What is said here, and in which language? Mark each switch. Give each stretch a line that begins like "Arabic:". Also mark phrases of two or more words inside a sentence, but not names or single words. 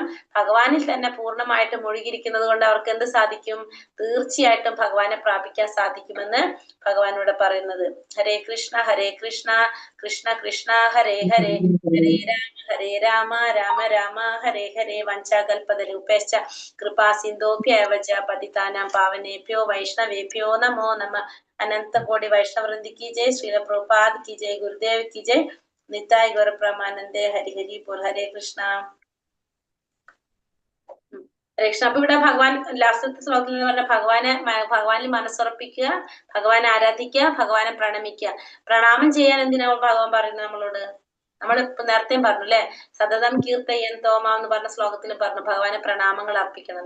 Malayalam: ഭഗവാനിൽ തന്നെ പൂർണ്ണമായിട്ട് മുഴുകിയിരിക്കുന്നത് കൊണ്ട് അവർക്ക് എന്ത് സാധിക്കും? തീർച്ചയായിട്ടും ഭഗവാനെ പ്രാപിക്കാൻ സാധിക്കുമെന്ന് ഭഗവാനോട് പറയുന്നത്. ഹരേ കൃഷ്ണ കൃഷ്ണ കൃഷ്ണ ഹരേ ഹരേ, ഹരേ രാമ രാമ രാമ ഹരേ ഹരേ.
Sanskrit: वञ्चाकल्पतरूपेश्च कृपा सिन्धोभ्यवच पतितानां पावनेभ्यो वैष्णवेभ्यो नमो नमः.
Hindi: अनंत कोटि वैष्णव वृंद की जय, श्रील प्रभुपाद की जय, गुरुदेव की जय, निताय गौर ब्रह्मानंदे. हरि हरि बोल.
Malayalam: हरे കൃഷ്ണ ഹരേ കൃഷ്ണ. അപ്പൊ ഇവിടെ ഭഗവാൻ ലാസ്റ്റത്തെ ശ്ലോകത്തിൽ എന്ന് പറഞ്ഞ ഭഗവാനിൽ മനസ്സുറപ്പിക്കുക, ഭഗവാനെ ആരാധിക്കുക, ഭഗവാനെ പ്രണമിക്കുക. പ്രണാമം ചെയ്യാൻ എന്തിനാ ഭഗവാൻ പറയുന്നത് നമ്മളോട്? നമ്മൾ ഇപ്പൊ നേരത്തെയും പറഞ്ഞു അല്ലെ,
Sanskrit: सततं कीर्तयन् तोमा
Malayalam: എന്ന് പറഞ്ഞ ശ്ലോകത്തിൽ പറഞ്ഞു ഭഗവാനെ പ്രണാമങ്ങൾ അർപ്പിക്കണം.